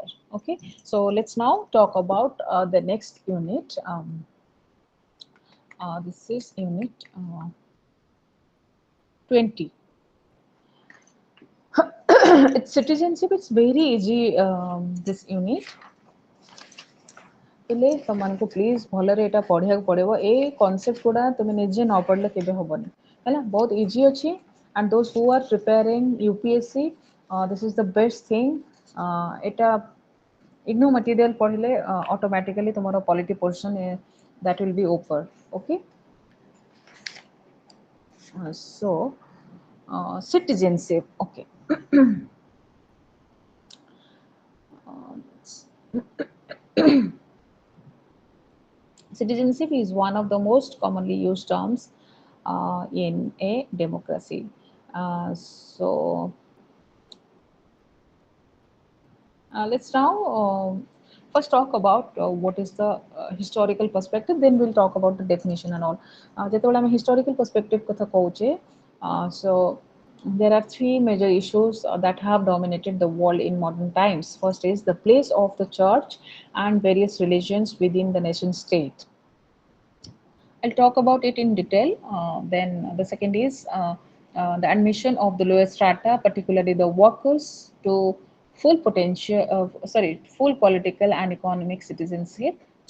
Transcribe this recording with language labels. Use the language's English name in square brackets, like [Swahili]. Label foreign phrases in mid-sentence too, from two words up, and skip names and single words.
[English] Okay, so let's now talk about the next unit. This is unit 20. It's citizenship. It's very easy, this unit. [Odia] ହେଲେ ତମମାନଙ୍କୁ ପ୍ଲିଜ୍ ଭଲରେ ଏଇଟା ପଢ଼ିବାକୁ ପଡ଼ିବ। ଏ କନସେପ୍ଟ ଗୁଡ଼ା ତୁମେ ନିଜେ ନ ପଢ଼ିଲେ କେବେ ହେବନି ହେଲା, ବହୁତ ଇଜି ଅଛି। [English] and those who are preparing UPSC, this is the best thing. ଏଇଟା IGNOU material ପଢ଼ିଲେ automatically ତୁମର polity portion that will be over। ଓକେ, so citizenship. Okay. Citizenship is one of the most commonly used terms in a democracy. So let's now first talk about what is the historical perspective, then we'll talk about the definition and all. [Odia] ଯେତେବେଳେ ଆମେ [English] historical perspective [Odia] କଥା କହୁଛେ, [English] so there are three major issues that have dominated the world in modern times. First is the place of the church and various religions within the nation state. I'll talk about it in detail. Then the second is the admission of the lower strata, particularly the workers, to full potential, full political and economic citizenship.